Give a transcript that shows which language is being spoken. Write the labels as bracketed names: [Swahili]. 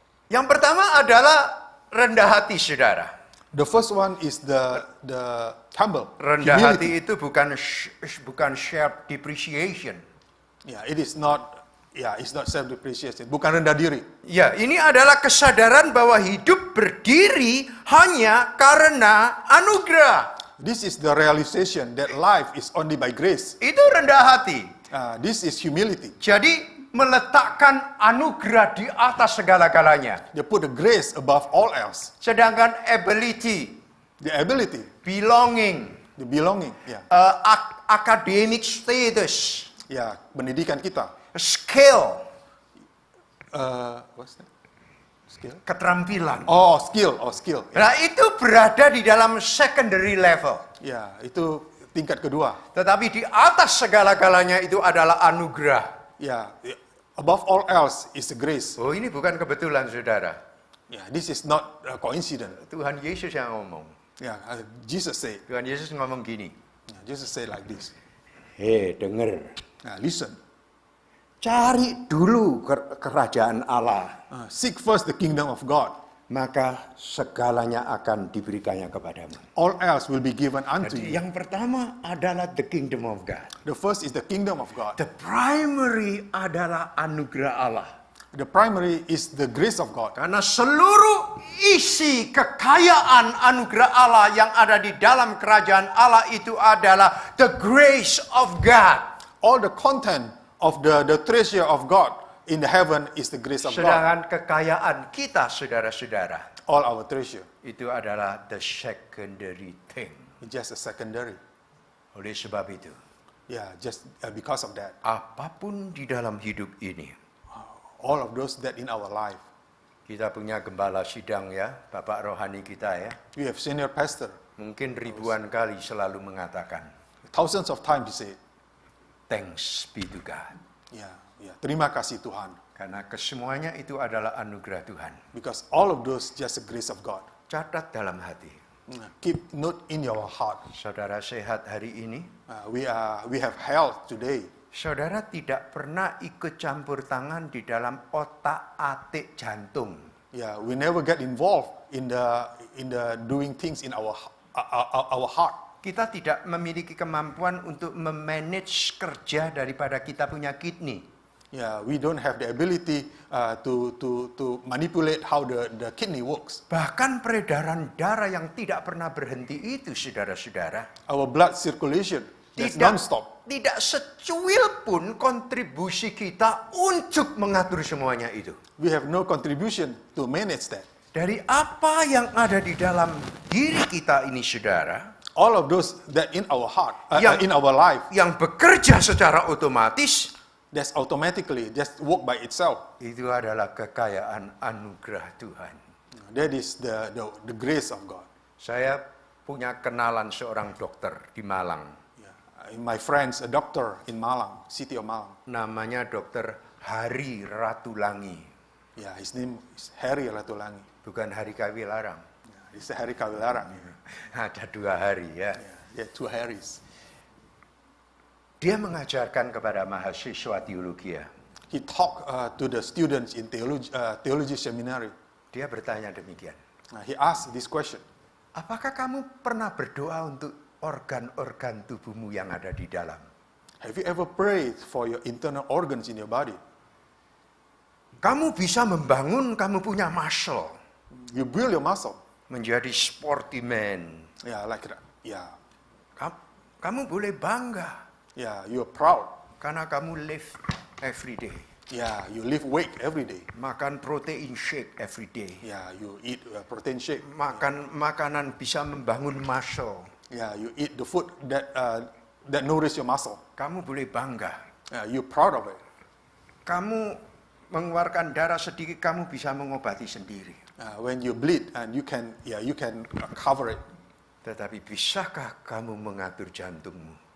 [Indonesian] Yang pertama adalah rendah hati, saudara. [English] The first one is the humble. [Indonesian] Rendah [English] humility. [Indonesian] hati itu bukan [English] self depreciation. Yeah, it is not. Yeah, it's not self depreciation. [Indonesian] Bukan rendah diri. Ya, ini adalah kesadaran bahwa hidup berdiri hanya karena anugerah. [English] This is the realization that life is only by grace. [Indonesian] Itu rendah hati. [English] This is humility. [Indonesian] Jadi meletakkan anugerah di atas segala-galanya. [English] They put the grace above all else. [Indonesian] Sedangkan ability, [English] The ability, belonging, the belonging, academic status, [Indonesian] pendidikan kita. [English] skill, What's that? Skill? [Indonesian] keterampilan. [English] Skill. [Indonesian] Nah, itu berada di dalam [English] secondary level. [Indonesian] Ya, itu tingkat kedua. Tetapi di atas segala-galanya itu adalah anugerah. [English] Ya, above all else is the grace. [Indonesian] Oh, ini bukan kebetulan, saudara. [English] Yeah, this is not a coincidence. [Indonesian] Tuhan Yesus yang ngomong. [English] Yeah, Jesus said. [Indonesian] Tuhan Yesus ngomong gini. [English] Jesus said like this. [Indonesian] Hei, denger. [English] Listen. [Indonesian] Cari dulu kerajaan Allah. [English] Seek first the kingdom of God. [Indonesian] Maka segalanya akan diberikannya kepadamu. [English] All else will be given unto [Indonesian] Jadi [English] you. [Indonesian] yang pertama adalah [English] the kingdom of God. The first is the kingdom of God. The primary [Indonesian] adalah anugerah Allah. [English] The primary is the grace of God. [Indonesian] Karena seluruh isi kekayaan anugerah Allah yang ada di dalam kerajaan Allah itu adalah [English] the grace of God. All the content of the treasure of God in the heaven is the grace of God. [Indonesian] Sedangkan kekayaan kita, saudara-saudara, [English] All our treasure [Indonesian] itu adalah [English] the secondary thing. is just a secondary. [Indonesian] Oleh sebab itu, [English] Yeah, just because of that. [Indonesian] apapun di dalam hidup ini, [English] All of those that in our life. [Indonesian] kita punya gembala sidang ya, Bapak rohani kita ya. [English] We have senior pastor. [Indonesian] Mungkin ribuan kali selalu mengatakan, [English] Thousands of times he said, thanks be to God. [Indonesian] yeah, terima kasih Tuhan. Karena kesemuanya itu adalah anugerah Tuhan. [English] Because all of those just the grace of God. [Indonesian] Catat dalam hati. [English] Keep note in your heart. [Indonesian] Saudara sehat hari ini, [English] We have health today. [Indonesian] saudara tidak pernah ikut campur tangan di dalam otak-atik jantung. [English] Yeah, we never get involved in the doing things in our heart. [Indonesian] Kita tidak memiliki kemampuan untuk memanage kerja daripada kita punya kidney. [English] Yeah, we don't have the ability to manipulate how the kidney works. [Indonesian] Bahkan peredaran darah yang tidak pernah berhenti itu, saudara-saudara, [English] Our blood circulation that's [Indonesian] tidak, [English] non-stop. [Indonesian] tidak secuil pun kontribusi kita untuk mengatur semuanya itu. [English] We have no contribution to manage that. [Indonesian] Dari apa yang ada di dalam diri kita ini, saudara, [English] All of those that in our heart, [Indonesian] Yang- [English] in our life, [Indonesian] yang bekerja secara otomatis, [English] that's automatically just work by itself. [Indonesian] itu adalah kekayaan anugerah Tuhan. [English] That is the grace of God. [Indonesian] Saya punya kenalan seorang dokter di Malang. [English] Yeah. My friend's a doctor in Malang, city of Malang. [Indonesian] Namanya Dokter Hari Ratulangi. [English] Yeah, his name is Harry Ratulangi. [Indonesian] Bukan Hari Kawilarang. [English] Yeah, it's Harry Kawilarang. [Indonesian] Ada 2 hari ya. [English] Yeah, 2 Harrys. [Indonesian] Dia mengajarkan kepada mahasiswa teologi. [English] He talked to the students in theology seminary. [Indonesian] Dia bertanya demikian. [English] He asked this question. [Indonesian] Apakah kamu pernah berdoa untuk organ-organ tubuhmu yang ada di dalam? [English] Have you ever prayed for your internal organs in your body? [Indonesian] Kamu bisa membangun, kamu punya muscle. [English] You build your muscle. [Indonesian] Menjadi [English] sporty man. Yeah, like that. Yeah. [Indonesian] Kamu boleh bangga. [English] Yeah, you're proud. [Indonesian] Karena kamu [English] live every day. Yeah, you lift weight every day. [Indonesian] Makan [English] protein shake every day. Yeah, you eat protein shake. [Indonesian] Makan makanan bisa membangun muscle. [English] Yeah, you eat the food that nourish your muscle. [Indonesian] Kamu boleh bangga. [English] Yeah, you're proud of it. [Indonesian] Kamu mengeluarkan darah sedikit, kamu bisa mengobati sendiri. [English] When you bleed and you can cover it. [Indonesian] Tetapi bisakah kamu mengatur jantungmu?